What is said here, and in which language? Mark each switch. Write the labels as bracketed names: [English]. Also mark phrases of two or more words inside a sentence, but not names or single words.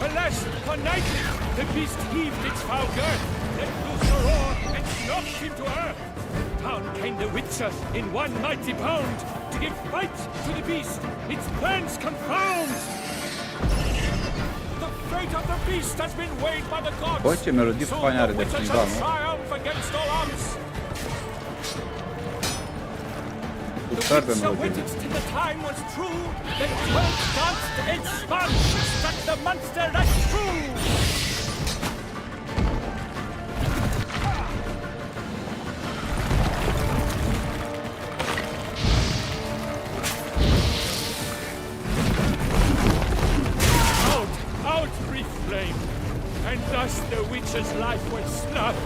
[English] Alas, united, the beast heaved its foul girth, let loose a roar, and knocked him to earth. Down came the Witcher in one mighty bound, to give fight to the beast, its plans confound. The fate of the beast has been weighed by the gods. [Romanian] Bă, ce melodie faină are de Witcher fundal, [English] shall [Romanian] nu? [English] triumph against all odds. [Romanian] Super de melodie. [English] Waited till the time was true, then 12 danced and spun, struck the monster right through. Out brief flame, and thus the witch's life was snuffed.